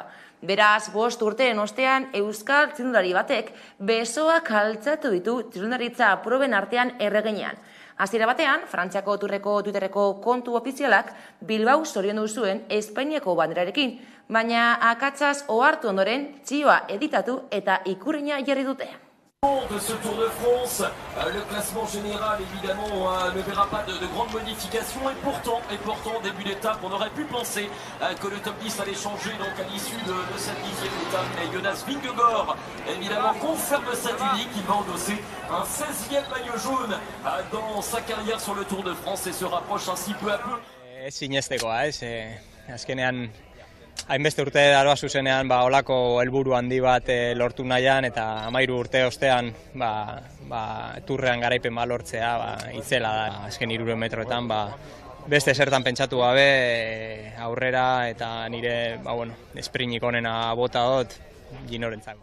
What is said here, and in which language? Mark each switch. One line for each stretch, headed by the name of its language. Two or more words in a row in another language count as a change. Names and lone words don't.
Basque: Beraz, 5 urteen ostean euskal txirrindulari batek besoak altxatu ditu txirrindularitza proben artean erregenean. Hasiera batean, Frantziako Tourreko Twitterreko kontu ofizialak Bilbao zoriondu zuen Espainiako banderarekin, baina akatsaz ohartu ondoren txioa editatu eta ikurrina jarri dute.
French: De ce Tour de France, le classement général évidemment ne verra pas de grandes modifications et pourtant début d'étape on aurait pu penser que le top 10 allait changer donc à l'issue de cette 10e étape et Jonas Vingegaard évidemment conserve sa tunique, il va endosser un 16e maillot jaune dans sa carrière sur le Tour de France et se rapproche ainsi peu à peu.
Basque: Sinestekoa, azkenean hainbeste urte daroa zuzenean olako helburu handi bat lortu nahian eta 13 urte ostean turrean garaipen lortzea itzela da. Azken 300 metroetan beste zertan pentsatu gabe aurrera eta nire sprintik onena bota dut Ginorentzako.